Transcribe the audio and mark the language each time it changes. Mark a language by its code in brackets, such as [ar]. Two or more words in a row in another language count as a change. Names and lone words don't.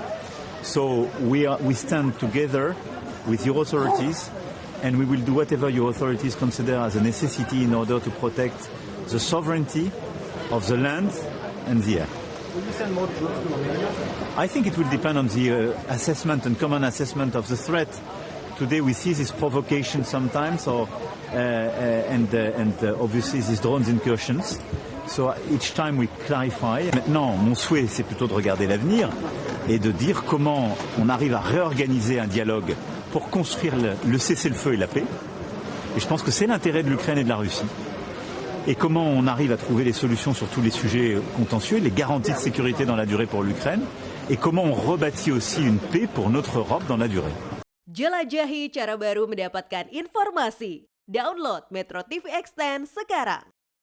[en] So we stand together with your authorities and we will do whatever your authorities consider as a necessity in order to protect the sovereignty of the land and the air. Will you send more troops to Romania? I think it will depend on the assessment and common assessment of the threat. Today we see this provocation sometimes, and obviously these drones incursions. So each time we clarify. [fr] Maintenant, mon souhait, c'est plutôt de regarder l'avenir et de dire comment on arrive à réorganiser un dialogue pour construire le cessez-le-feu et la paix. Et je pense que c'est l'intérêt de l'Ukraine et de la Russie. Et comment on arrive à trouver les solutions sur tous les sujets contentieux, les garanties de sécurité dans la durée pour l'Ukraine, et comment on rebâtit aussi une paix pour notre Europe dans la durée. [id] Jelajahi cara baru mendapatkan informasi. Download Metro TV Extend sekarang.